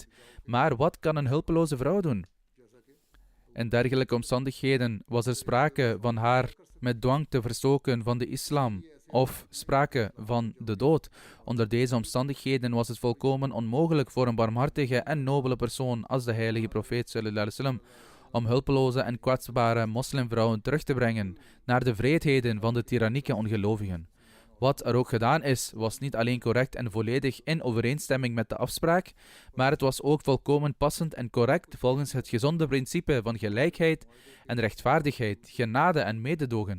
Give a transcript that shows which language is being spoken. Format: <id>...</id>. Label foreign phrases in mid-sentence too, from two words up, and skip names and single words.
<nl>Maar wat kan een hulpeloze vrouw doen? In dergelijke omstandigheden was er sprake van haar met dwang te verstoken van de islam, of sprake van de dood. Onder deze omstandigheden was het volkomen onmogelijk voor een barmhartige en nobele persoon als de heilige profeet</nl> <ar>صلى الله عليه وسلم</ar> <nl>om hulpeloze en kwetsbare moslimvrouwen terug te brengen naar de vreedheden van de tyrannieke ongelovigen. Wat er ook gedaan is, was niet alleen correct en volledig in overeenstemming met de afspraak, maar het was ook volkomen passend en correct volgens het gezonde principe van gelijkheid en rechtvaardigheid, genade en mededogen.</nl>